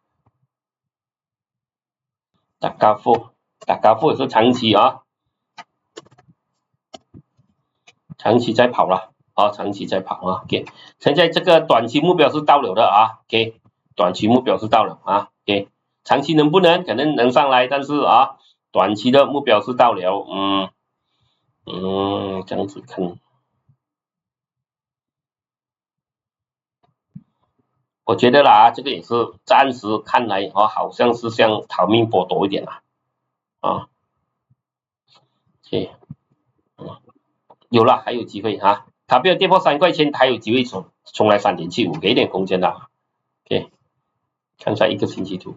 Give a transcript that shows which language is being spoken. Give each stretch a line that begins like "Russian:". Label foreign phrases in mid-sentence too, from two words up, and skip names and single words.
Chinese: 大家富也是長期啊，長期在跑了啊，長期在跑啊 ，OK， 現在這個短期目標是到了的啊 ，OK， 短期目標是到了啊 ，OK。長期能不能可能能上來，但是啊，短期的目標是到了，這樣子看，我覺得啦，這個也是暫時看來啊，好像是像逃命波多一點啦，啊 ，OK， 有了還有機會啊，它不要跌破3塊錢，還有機會衝來3.75，給一點空間的 ，OK， 看一下一個星期圖。